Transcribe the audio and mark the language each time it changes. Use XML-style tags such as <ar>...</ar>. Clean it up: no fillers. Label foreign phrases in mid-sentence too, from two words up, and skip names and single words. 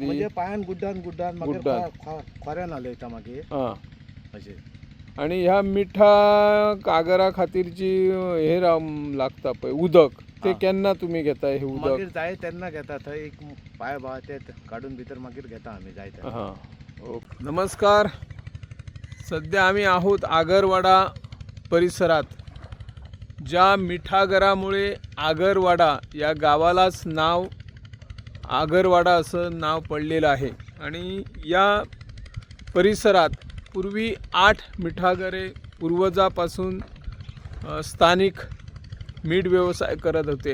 <kok>म्हणजे पायान गुड्डान मागीर खोऱ्यान हलयता मागीर अशें. आणि ह्या मिठा आगरा खातीरची हे लागता पळय उदक, ते केन्ना तुम्ही घेता हे उदक? मागीर जाय तेन्ना घेता. थंय एक पाय बा ते काडून भितर मागीर घेता आमी जाय तेन्ना. ओके.</kok> <mr>नमस्कार. सध्या आम्ही आहोत आगरवाडा परिसरात. ज्या मिठागरामुळे आगरवाडा या गावालाच नाव आगरवाडा असं नाव पडलेलं आहे. आणि या परिसरात पूर्वी 8 मिठागरे पूर्वजापासून स्थानिक मीठ व्यवसाय करत होते.</mr>